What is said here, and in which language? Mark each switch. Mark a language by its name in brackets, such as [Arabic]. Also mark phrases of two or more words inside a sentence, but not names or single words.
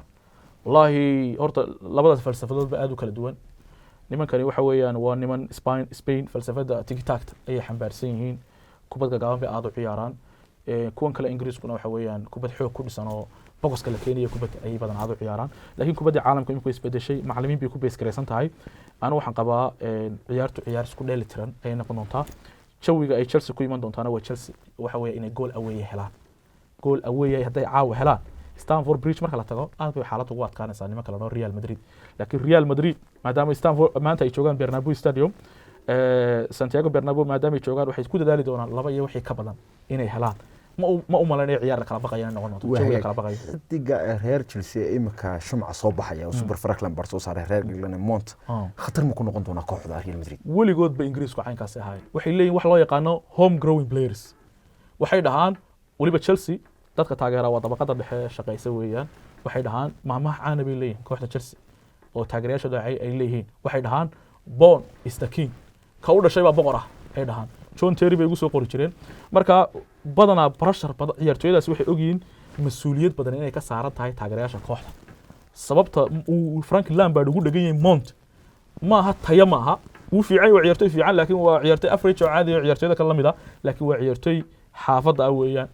[Somali] wallahi horta labadaas falsafadood ba aad u kala duwan nimankani waxa weeyaan waa niman Spain falsafada tiki-taka ay xambaarsan yihiin kubadda gaaban bay aad u ciyaaraan kuwan kale Ingiriiskuna waxa weeyaan kubad xoog ku dhisan oo bogoska la keenayo kubadda ay badan aad u ciyaaraan laakiin kubadda caalamka iminku isbedeshay macallimiin bay ku bees gareysan tahay ana waxaan qabaa ciyaar isku dheeli tiran ay noqon doontaa jawiga ay Chelsea ku iman doontaana waa Chelsea waxa weeye inay [English] goal away [Somali] helaan [English] goal away [Somali] haday caawa helaan Stamford Bridge marka la tago aad bay xaalad ugu adkaanaysaa nimanka la Real Madrid laakiin Real Madrid maadaama Stamford maanta ay joogaan Bernabeu Stadium Santiago Bernabeu maadaama ay joogaan waxay isku dadaali doonaan laba iyo wixii ka badan inay helaan ma u malaynayo ciyaar kala baqayaan noqon doonto jawiga kala baqayo xidiga reer Chelsea imika shumca soo baxaya oo Super Franklin bar soo saaray reer England Mount khatar ma ku noqon doona kooxda Real Madrid weligood ba Ingiriisku caynkaas ahaayeen waxay leeyihiin wax loo yaqaano [English] home growing players [Somali] waxay dhahaan waliba Chelsea dadka taageera waa dabaqada dhexe shaqaysa weeyaan waxay dhahaan maamaha caana bay leeyihiin kooxda Chelsea oo taageerayaasha ay leeyihiin waxay dhahaan [English] born is the king [Somali] ka u dhashay baa boqor ah ay dhahaan John Terry bay ugu soo qori jireen marka badanaa pressure ciyaartooyadaas waxay ogyihiin mas'uuliyad badan inay ka saaran tahay taageerayaasha kooxda sababta uu Frank Lampard ugu dhagan yahay Mount ma aha tayo ma aha uu fiican waa ciyaartooy fiican laakiin waa ciyaartooy average oo caadi ah ciyaartooyda kala mid ah laakiin waa ciyaartooy xaafada ah weeyaan